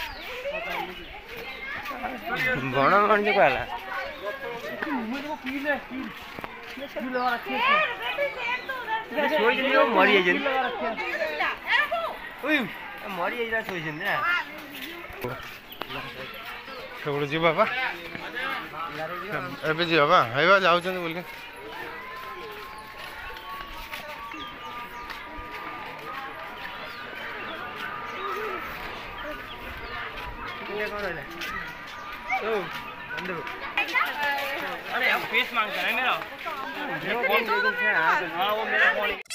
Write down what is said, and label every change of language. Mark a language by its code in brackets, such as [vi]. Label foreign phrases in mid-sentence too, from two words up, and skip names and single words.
[or] ବଣ ମଣିଷ କହିଲା ମରିଯାଇଛନ୍ତି ନା ସେପଟେ ଯିବା ବା ଏବେ ଯିବା ବା ହେଇବା ଯାଉଛନ୍ତି ବୋଲି [hi] अरे अब फेस मांगता है मेरा फोन हाँ वो मेरा फोन